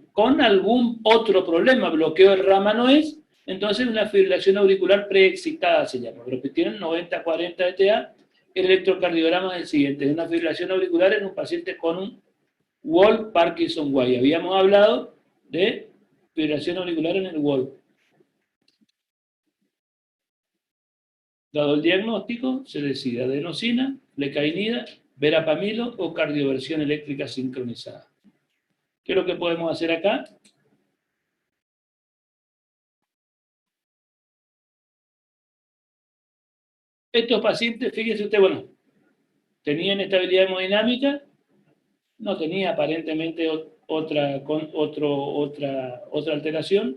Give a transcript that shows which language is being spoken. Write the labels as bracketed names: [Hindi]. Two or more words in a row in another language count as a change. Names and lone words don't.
[Spanish] Con algún otro problema, bloqueo de rama no es, entonces una fibrilación auricular preexcitada se llama, pero que tienen 90-40 de TA, el electrocardiograma es el siguiente, es una fibrilación auricular en un paciente con un Wolff Parkinson White. Habíamos hablado de fibrilación auricular en el Wolff. Dado el diagnóstico, se decide adenosina, flecainida, verapamilo o cardioversión eléctrica sincronizada. ¿Qué es lo que podemos hacer acá? Estos pacientes, fíjense usted, bueno, tenían estabilidad hemodinámica, no tenía aparentemente otra alteración.